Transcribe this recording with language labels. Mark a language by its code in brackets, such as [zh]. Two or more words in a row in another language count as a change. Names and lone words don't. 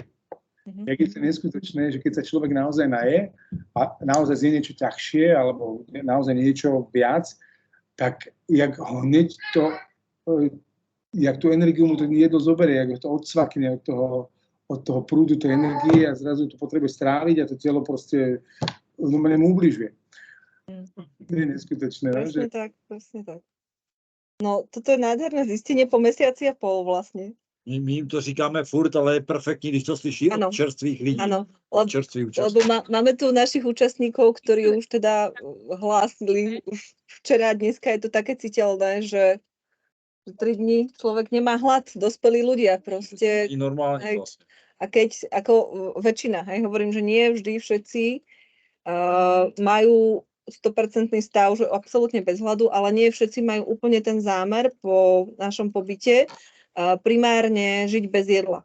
[sk] Jak je to neskutočné, že keď sa človek naozaj naje a naozaj zje niečo ťažšie alebo naozaj niečo viac, tak jak ho hneď jak tú energiu mu to jedlo zoberie, jak to odsvakne od toho prúdu tej energie a zrazu to potrebuje stráviť a to telo proste mu ubližuje. To je neskutočné. Presne tak. No, toto je nádherné zistenie po mesiaci a pol vlastne. [cs] My jim to říkáme furt, ale je perfektní, když to slyší od čerstvých lidí. [sk] Áno, lebo máme tu našich účastníkov, ktorí už teda hlásili, už včera a dneska je to také citeľné, že 3 dní človek nemá hlad, dospelí ľudia proste. Normálne vlastne. A keď, ako väčšina, hovorím, že nie vždy všetci majú 100% stav, že absolútne bez hladu, ale nie všetci majú úplne ten zámer po našom pobyte primárne žiť bez jedla.